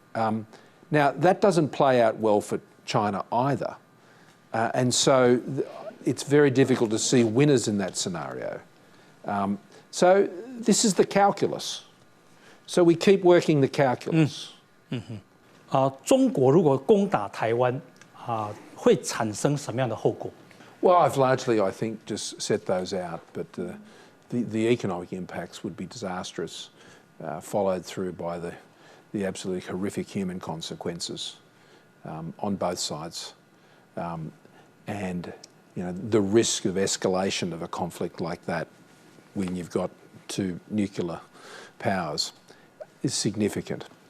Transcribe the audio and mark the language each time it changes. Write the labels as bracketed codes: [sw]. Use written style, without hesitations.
[en] Now, that doesn't play out well for China either. And so it's very difficult to see winners in that scenario. So this is the calculus. So we keep working the calculus. [zh] 中国如果攻打台湾，会产生什么样的后果？ [en] Well, I've largely, I think, just set those out, but the economic impacts would be disastrous, followed through by the absolutely horrific human consequences on both sides. And, the risk of escalation of a conflict like that when you've got two nuclear powers is significant.